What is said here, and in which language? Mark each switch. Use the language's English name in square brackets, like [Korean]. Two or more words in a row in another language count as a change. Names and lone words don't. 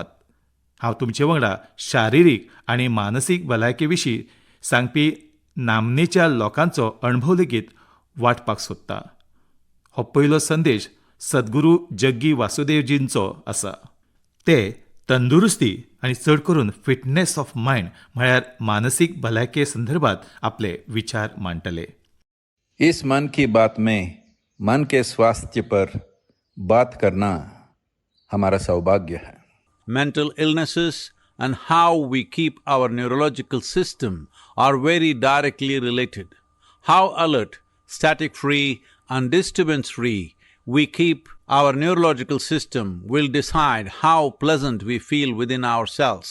[Konkani] हांव तुमचे वांगडा शारिरीक आनी मानसीक भलायके विशीं सांगपी नामनेच्या लोकांचो अणभव लेगीत वांटपाक सोदतां. हो पयलो संदेश सद्गुरू जग्गी वासुदेवजींचो आसा. ते तंदुरुस्ती आनी चड करून [English] fitness of mind [Konkani] म्हळ्यार मानसीक भलायके संदर्भात आपले विचार मांडटले. [Hindi] इस मन की बात में मन के स्वास्थ्य पर बात करना हमारा सौभाग्य है. [English] Mental illnesses and how we keep our neurological system are very directly related. How alert, static-free and disturbance-free we keep our neurological system will decide how pleasant we feel within ourselves.